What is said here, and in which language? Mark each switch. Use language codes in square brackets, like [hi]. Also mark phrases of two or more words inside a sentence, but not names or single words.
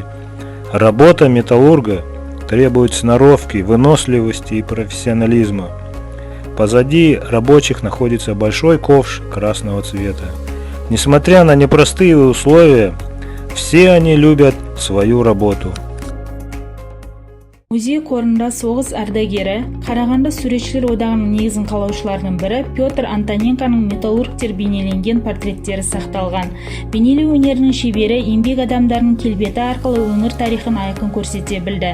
[ru] Работа металлурга требует сноровки, выносливости и профессионализма. Позади рабочих находится большой ковш красного цвета. Несмотря на непростые условия, все они любят свою работу. [kk] Музей қорында соғыс ардагері, Қарағанды суретшілер одағының негізін қалаушыларының бірі Петр Антоненконың металлургтер бейнеленген портреттері сақталған. Бейнелеу өнерінің шебері еңбек адамдарының келбеті арқылы өңір тарихын айқын көрсете білді.